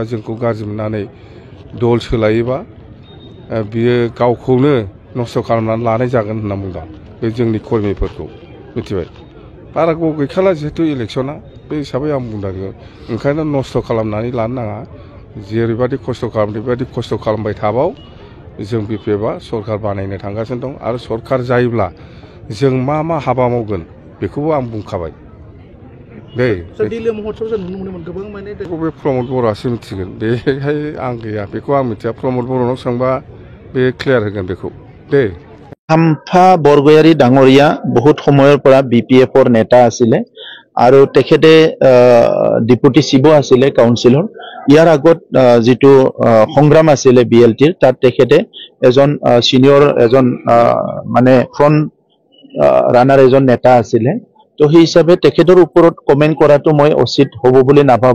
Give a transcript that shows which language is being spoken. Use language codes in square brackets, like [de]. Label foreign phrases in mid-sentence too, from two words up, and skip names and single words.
[brx] जोंखौ गाज्रि मोननानै दल सोलायोबा बियो गावखौनो नस्थ' खालामनानै लानाय जागोन होनना बुंदों बे जोंनि कर्मिफोरखौ मिथिबाय बारा गोबाव गैखाला जिहेतु इलेक्शना बे हिसाबै आं बुंदों ओंखायनो नस्थ' खालामनानै लानो नाङा जेरैबायदि खस्थ' खालामदों बेबायदि खस्थ' खालामबाय थाबाव जों बिपिएफआ सरकार बानायनो थांगासिनो दं आरो सरकार जायोब्ला जों मा हाबा मावगोन बेखौबो आं बुंखाबाय दे दिल्ली महत्सव जों नुनो मोनोमोन गोबां माने बे प्रमद बर'आसो मिथिगोन बेहाय आं गैया बेखौ आं मिथिया प्रमद बर'नाव सोंबा बे क्लियार होगोन बेखौ दे [as] खाम्फा बरगयारी डाঙৰীয়া বহুত সময়ৰ পৰা বিপিএফৰ নেতা আছিলে আৰু তেখেতে ডিপুটি চিবো আছিলে কাউন্সিলৰ ইয়াৰ আগত যেটো সংগ্ৰাম আছিলে বিএলটিৰ তাত তেখেতে এজন সিনিয়ৰ এজন মানে ফ্ৰন্ট ৰানাৰ এজন নেতা আছিলে তো সেই হিচাপে তেখেতৰ ওপৰত কমেন্ট কৰাটো মই উচিত হ'ব বুলি নাভাবো